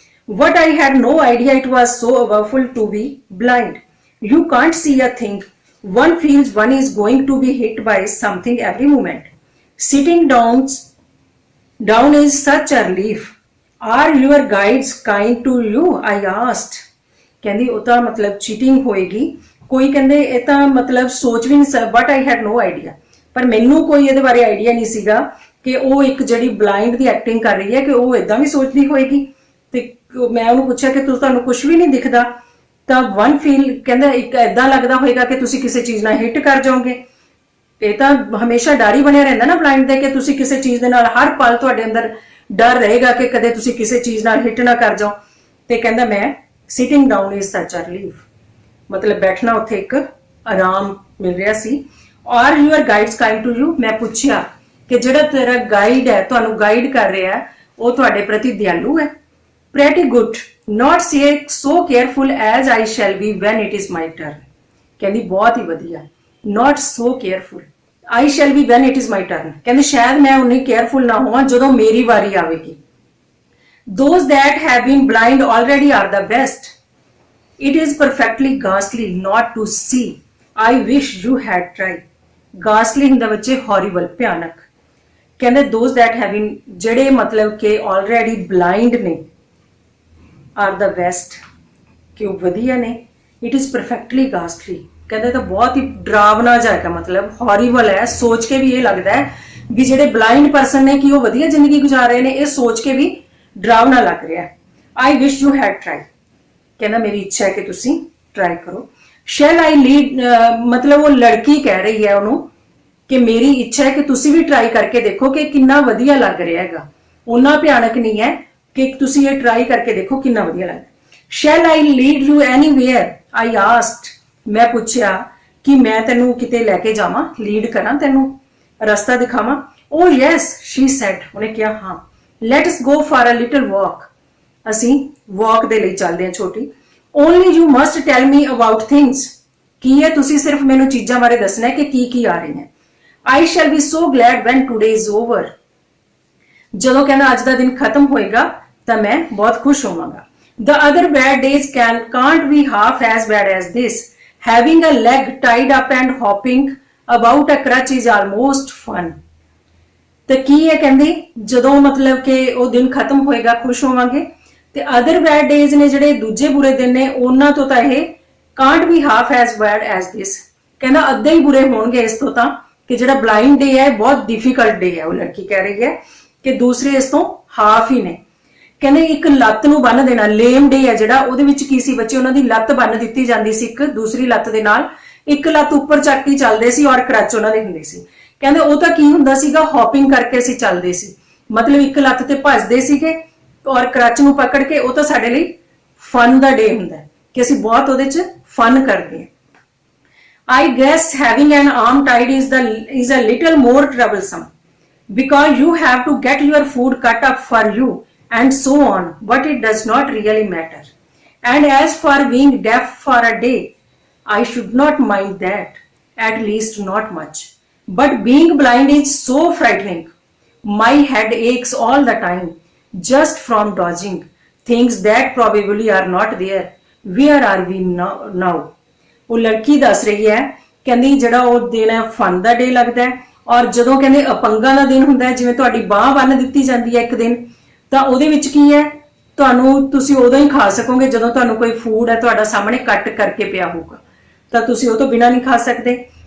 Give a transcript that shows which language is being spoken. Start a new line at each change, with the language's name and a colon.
English: What I had no idea it was so awful to be blind. You can't see a thing. One feels one is going to be hit by something every moment. Sitting down is such a relief. Are your guides kind to you? I asked.
Punjabi: ਕਹਿੰਦੀ ਉਹ ਤਾਂ ਮਤਲਬ cheating ਹੋਏਗੀ, ਕੋਈ ਕਹਿੰਦੇ ਇਹ ਤਾਂ ਮਤਲਬ ਸੋਚ ਵੀ ਨਹੀਂ,
English: but I had no idea,
Punjabi: ਪਰ ਮੈਨੂੰ ਕੋਈ ਇਹਦੇ ਬਾਰੇ ਆਈਡੀਆ ਨਹੀਂ ਸੀਗਾ ਕਿ ਉਹ ਇੱਕ ਜਿਹੜੀ ਬਲਾਈਂਡ ਦੀ ਐਕਟਿੰਗ ਕਰ ਰਹੀ ਹੈ ਕਿ ਉਹ ਇਦਾਂ ਵੀ ਸੋਚਦੀ ਹੋਏਗੀ। ਤੇ ਮੈਂ ਉਹਨੂੰ ਪੁੱਛਿਆ ਕਿ ਤੁਹਾਨੂੰ ਕੁਝ ਵੀ ਨਹੀਂ ਦਿਖਦਾ, ਤਾਂ
English: one feel
Punjabi: ਕਹਿੰਦਾ ਇੱਕ ਇਦਾਂ ਲੱਗਦਾ ਹੋਏਗਾ ਕਿ ਤੁਸੀਂ ਕਿਸੇ ਚੀਜ਼ ਨਾਲ ਹਿੱਟ ਕਰ ਜਾਓਗੇ। ਇਹ ਤਾਂ ਹਮੇਸ਼ਾ ਡਰ ਹੀ ਬਣਿਆ ਰਹਿੰਦਾ ਨਾ ਬਲਾਈਂਡ ਦੇ, ਕਿ ਤੁਸੀਂ ਕਿਸੇ ਚੀਜ਼ ਦੇ ਨਾਲ ਹਰ ਪਲ ਤੁਹਾਡੇ ਅੰਦਰ ਡਰ ਰਹੇਗਾ ਕਿ ਕਦੇ ਤੁਸੀਂ ਕਿਸੇ ਚੀਜ਼ ਨਾਲ ਹਿੱਟ ਨਾ ਕਰ ਜਾਓ। ਤੇ ਕਹਿੰਦਾ ਮੈਂ
English: sitting down is such a relief,
Punjabi: ਮਤਲਬ ਬੈਠਣਾ ਉੱਥੇ ਇੱਕ ਆਰਾਮ ਮਿਲ ਰਿਹਾ ਸੀ।
English: are your guides kind to you,
Punjabi: ਮੈਂ ਪੁੱਛਿਆ ਕਿ ਜਿਹੜਾ ਤੇਰਾ ਗਾਈਡ ਹੈ, ਤੁਹਾਨੂੰ ਗਾਈਡ ਕਰ ਰਿਹਾ ਹੈ, ਉਹ ਤੁਹਾਡੇ ਪ੍ਰਤੀ ਦਿਆਲੂ ਹੈ।
English: Pretty good, not so careful as I shall be when it is my turn.
Punjabi: ਕਹਿੰਦੀ ਬਹੁਤ ਹੀ ਵਧੀਆ,
English: not so careful, I shall be when it is my turn.
Punjabi: ਕਹਿੰਦੀ ਸ਼ਾਇਦ ਮੈਂ ਉਨੀ ਕੇਅਰਫੁਲ ਨਾ ਹੋਵਾਂ ਜਦੋਂ ਮੇਰੀ ਵਾਰੀ ਆਵੇਗੀ।
English: Those that have been blind already are the best. It is perfectly ghastly not to see. I wish you had tried.
Punjabi: Ghastly ਹੁੰਦਾ ਬੱਚੇ horrible, ਭਿਆਨਕ। ਕਹਿੰਦੇ
English: those that have been,
Punjabi: ਜਿਹੜੇ ਮਤਲਬ ਕਿ
English: already blind
Punjabi: ਨੇ,
English: are the best,
Punjabi: ਕਿ ਉਹ ਵਧੀਆ ਨੇ।
English: It is perfectly ghastly,
Punjabi: ਕਹਿੰਦੇ ਤਾਂ ਬਹੁਤ ਹੀ ਡਰਾਵਨਾ ਜਿਹਾ, ਮਤਲਬ horrible ਹੈ, ਸੋਚ ਕੇ ਵੀ ਇਹ ਲੱਗਦਾ ਹੈ ਵੀ ਜਿਹੜੇ ਬਲਾਈਂਡ ਪਰਸਨ ਨੇ ਕਿ ਉਹ ਵਧੀਆ ਜ਼ਿੰਦਗੀ ਗੁਜ਼ਾਰ ਰਹੇ ਨੇ, ਇਹ ਸੋਚ ਕੇ ਵੀ ਡਰਾਵਨਾ ਲੱਗ ਰਿਹਾ ਹੈ।
English: I wish you had tried,
Punjabi: ਕਹਿੰਦਾ ਮੇਰੀ ਇੱਛਾ ਹੈ ਕਿ ਤੁਸੀਂ ਟਰਾਈ ਕਰੋ।
English: Shall I lead,
Punjabi: ਮਤਲਬ ਉਹ ਲੜਕੀ ਕਹਿ ਰਹੀ ਹੈ ਉਹਨੂੰ ਕਿ ਮੇਰੀ ਇੱਛਾ ਹੈ ਕਿ ਤੁਸੀਂ ਵੀ ਟਰਾਈ ਕਰਕੇ ਦੇਖੋ ਕਿ ਕਿੰਨਾ ਵਧੀਆ ਲੱਗ ਰਿਹਾ ਹੈਗਾ, ਉਹਨਾਂ ਭਿਆਨਕ ਨਹੀਂ ਹੈ ਕਿ ਤੁਸੀਂ ਇਹ ਟਰਾਈ ਕਰਕੇ ਦੇਖੋ ਕਿੰਨਾ ਵਧੀਆ ਲੱਗਦਾ।
English: Shall I lead you anywhere? I asked,
Punjabi: ਮੈਂ ਪੁੱਛਿਆ ਕਿ ਮੈਂ ਤੈਨੂੰ ਕਿਤੇ ਲੈ ਕੇ ਜਾਵਾਂ, ਲੀਡ ਕਰਾਂ, ਤੈਨੂੰ ਰਸਤਾ ਦਿਖਾਵਾਂ।
English: Oh yes, she said,
Punjabi: ਉਹਨੇ ਕਿਹਾ ਹਾਂ।
English: Let us go for a little walk,
Punjabi: ਅਸੀਂ ਵਾਕ ਦੇ ਲਈ ਚੱਲਦੇ ਹਾਂ ਛੋਟੀ।
English: Only you must tell me about things,
Punjabi: ਕੀ ਹੈ ਤੁਸੀਂ ਸਿਰਫ ਮੈਨੂੰ ਚੀਜ਼ਾਂ ਬਾਰੇ ਦੱਸਣਾ ਹੈ ਕਿ ਕੀ ਆ ਰਹੀਆਂ।
English: I shall be so glad when today is over,
Punjabi: ਜਦੋਂ ਕਹਿੰਦਾ ਅੱਜ ਦਾ ਦਿਨ ਖਤਮ ਹੋਏਗਾ ਤਾਂ ਮੈਂ ਬਹੁਤ ਖੁਸ਼ ਹੋਵਾਂਗਾ।
English: The other bad days can't be half as bad as this. Having a leg tied up and hopping about a crutch is almost fun.
Punjabi: ਤੇ ਕੀ ਹੈ ਕਹਿੰਦੀ ਜਦੋਂ ਮਤਲਬ ਕਿ ਉਹ ਦਿਨ ਖਤਮ ਹੋਏਗਾ ਖੁਸ਼ ਹੋਵਾਂਗੇ, ਤੇ
English: other bad days
Punjabi: ਨੇ ਜਿਹੜੇ ਦੂਜੇ ਬੁਰੇ ਦਿਨ ਨੇ ਉਹਨਾਂ ਤੋਂ ਤਾਂ ਇਹ
English: can't be half as bad as this,
Punjabi: ਕਹਿੰਦਾ ਅੱਧੇ ਹੀ ਬੁਰੇ ਹੋਣਗੇ ਇਸ ਤੋਂ ਤਾਂ, ਕਿ ਜਿਹੜਾ ਬਲਾਈਂਡ ਡੇ ਹੈ ਬਹੁਤ ਡਿਫਿਕਲਟ ਡੇ ਹੈ। ਉਹ ਲੜਕੀ ਕਹਿ ਰਹੀ ਹੈ ਕਿ ਦੂਸਰੇ ਇਸ ਤੋਂ ਹਾਫ ਹੀ ਨੇ। ਕਹਿੰਦੇ ਇੱਕ ਲੱਤ ਨੂੰ ਬੰਨ ਦੇਣਾ, ਲੇਮ ਡੇ ਹੈ ਜਿਹੜਾ, ਉਹਦੇ ਵਿੱਚ ਕੀ ਸੀ ਬੱਚੇ, ਉਹਨਾਂ ਦੀ ਲੱਤ ਬੰਨ ਦਿੱਤੀ ਜਾਂਦੀ ਸੀ ਇੱਕ ਦੂਸਰੀ ਲੱਤ ਦੇ ਨਾਲ, ਇੱਕ ਲੱਤ ਉੱਪਰ ਚੱਕ ਕੇ ਚੱਲਦੇ ਸੀ ਔਰ ਕ੍ਰਚ ਉਹਨਾਂ ਦੇ ਹੁੰਦੇ ਸੀ। ਕਹਿੰਦੇ ਉਹ ਤਾਂ ਕੀ ਹੁੰਦਾ ਸੀਗਾ, ਹੌਪਿੰਗ ਕਰਕੇ ਅਸੀਂ ਚੱਲਦੇ ਸੀ, ਮਤਲਬ ਇੱਕ ਲੱਤ ਤੇ ਭੱਜਦੇ ਸੀਗੇ ਔਰ ਕ੍ਰਚ ਨੂੰ ਪਕੜ ਕੇ। ਉਹ ਤਾਂ ਸਾਡੇ ਲਈ ਫਨ ਦਾ ਡੇ ਹੁੰਦਾ ਕਿ ਅਸੀਂ ਬਹੁਤ ਉਹਦੇ 'ਚ ਫਨ ਕਰਦੇ ਹਾਂ।
English: I guess having an arm tied is a little more troublesome because you have to get your food cut up for you and so on, but it does not really matter. And as for being deaf for a day, I should not mind that, at least not much. But being blind is so frightening. My head aches all the time just from dodging things that probably are not there. Where are we now?
Punjabi: ਉਹ ਲੜਕੀ ਦੱਸ ਰਹੀ ਹੈ, ਕਹਿੰਦੀ ਜਿਹੜਾ ਉਹ ਦਿਨ ਹੈ ਫਨ ਦਾ ਡੇ ਲੱਗਦਾ ਹੈ, ਔਰ ਜਦੋਂ ਕਹਿੰਦੇ ਅਪੰਗਾਂ ਦਾ ਦਿਨ ਹੁੰਦਾ ਹੈ, ਜਿਵੇਂ ਤੁਹਾਡੀ ਬਾਹ ਬੰਨ ਦਿੱਤੀ ਜਾਂਦੀ ਹੈ ਇੱਕ ਦਿਨ, ਤਾਂ ਉਹਦੇ ਵਿੱਚ ਕੀ ਹੈ, ਤੁਹਾਨੂੰ ਤੁਸੀਂ ਉਦੋਂ ਹੀ ਖਾ ਸਕੋਗੇ ਜਦੋਂ ਤੁਹਾਨੂੰ ਕੋਈ ਫੂਡ ਹੈ ਤੁਹਾਡਾ ਸਾਹਮਣੇ ਕੱਟ ਕਰਕੇ ਪਿਆ ਹੋਊਗਾ, ਤਾਂ ਤੁਸੀਂ ਉਹ ਤੋਂ ਬਿਨਾਂ ਨਹੀਂ ਖਾ ਸਕਦੇ।